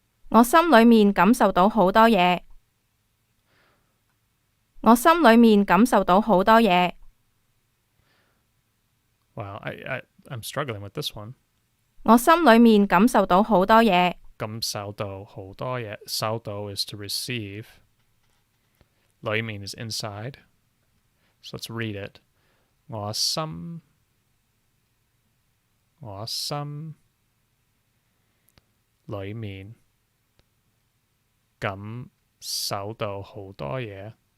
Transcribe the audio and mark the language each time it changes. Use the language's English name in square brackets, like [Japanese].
[Cantonese] 我心裏面感受到好多嘢。我心裏面感受到好多嘢。 [English] Wow, I'm struggling with this one. [Cantonese] 我心裏面感受到好多嘢。感受到好多嘢. [English] 受到 is to receive. 裏面 is inside. So let's read it. [Cantonese] 我心裏面感受到好多嘢.